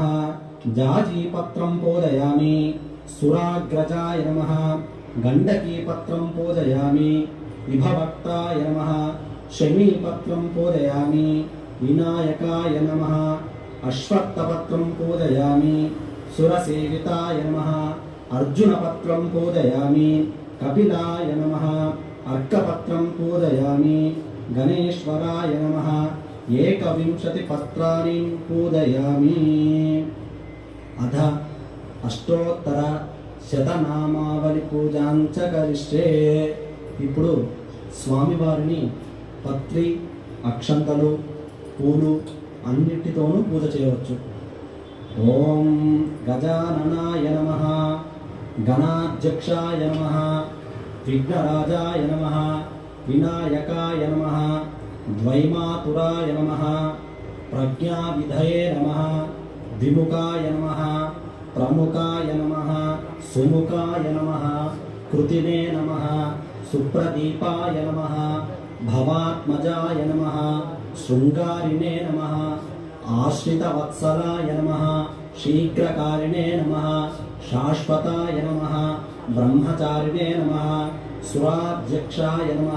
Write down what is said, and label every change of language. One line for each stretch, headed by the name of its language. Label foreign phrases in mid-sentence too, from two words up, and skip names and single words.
Sanskrit: जाजीपत्रं पूजयामि सुराग्रजाय नमः गण्डकीपत्रं पूजयामि विभवक्ताय नमः शमीपत्रं पूजयामि विनायकाय नमः अश्वत्थपत्रं पूजयामि सुरसेविताय नमः अर्जुनपत्रं पूजयामि कपिलाय नमः अर्कपत्रं पूजयामि गणेश्वराय नमः 21 पत्राणि पूजयामि अथ अष्टोत्तर శతనామావళి పూజాంచ కరిష్యే
Telugu: ఇప్పుడు స్వామివారిని పత్రి అక్షంతలు పూలు అన్నిటితోనూ పూజ చేయవచ్చు
Sanskrit: ఓం గజాననాయ నమః గణాధ్యక్షాయ నమః విఘ్నరాజాయ నమః వినాయకాయ నమః ద్వైమాతురాయ నమః ప్రజ్ఞావిధయే నమః ద్విముఖాయ నమః प्रमुखाय नमः सुमुखाय नमः कृतिने नमः सुप्रदीपाय नमः भवात्मजाय नमः शृंगारिणे नमः आश्रितवत्सलाय नमः शीघ्रकारिणे नमः शाश्वताय नमः ब्रह्मचारिणे नमः सुराध्यक्षाय नमः